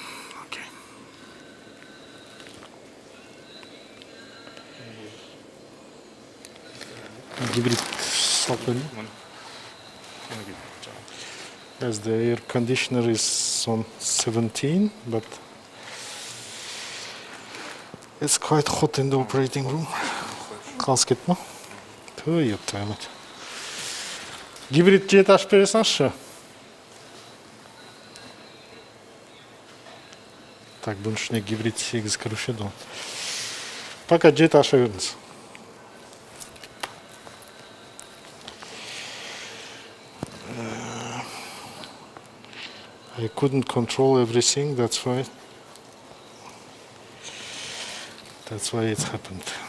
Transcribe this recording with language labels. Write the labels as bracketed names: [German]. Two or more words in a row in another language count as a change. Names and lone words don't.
[English] Okay. Hybrid supplement. As the air conditioner is on 17, but It's quite hot in the operating room. [Kazakh] Қалыс кетті ма? Ту, [Russian] еп твою мать. [Kazakh] Гибрид жеті ашып бере салшы. Так, бұның ішіне гибрид 8 кіруші еді. Пока жеті аша беріңіз. [English] I couldn't control everything, that's why it happened.